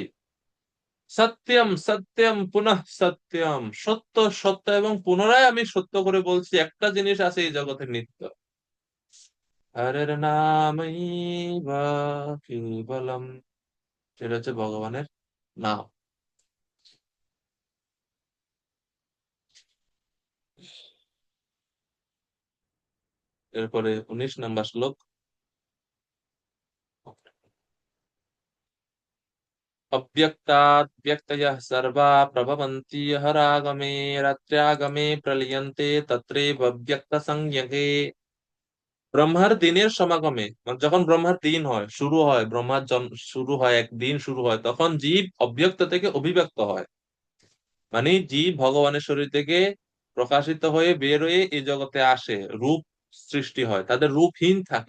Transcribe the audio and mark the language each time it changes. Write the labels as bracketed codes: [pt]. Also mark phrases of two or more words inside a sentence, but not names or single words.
[sa] सत्यम् सत्यम् पुनः सत्यम्, [bn] সত্য সত্য এবং পুনরায় আমি সত্য করে বলছি, একটা জিনিস আছে এই জগতে নিত্য, [sa] हरेर् नामैव केवलम्, [bn] সেটা হচ্ছে ভগবানের নাম। এরপরে 19 নম্বর শ্লোক। [sa] अव्यक्तात् व्यक्तयः सर्वा प्रभवन्ति हरागमे रात्र्यागमे प्रलीयन्ते तत्रैव व्यक्त संज्ञके। [bn] ব্রহ্মার দিনের সমাগমে, মানে যখন ব্রহ্মার দিন হয়, শুরু হয়, ব্রহ্মার জন্ম শুরু হয়, একদিন শুরু হয়, তখন জীব অব্যক্ত থেকে অভিব্যক্ত হয়। মানে জীব ভগবানের শরীর থেকে প্রকাশিত হয়ে বের হয়ে এই জগতে আসে, রূপ সৃষ্টি হয়, তাদের রূপহীন থাকে।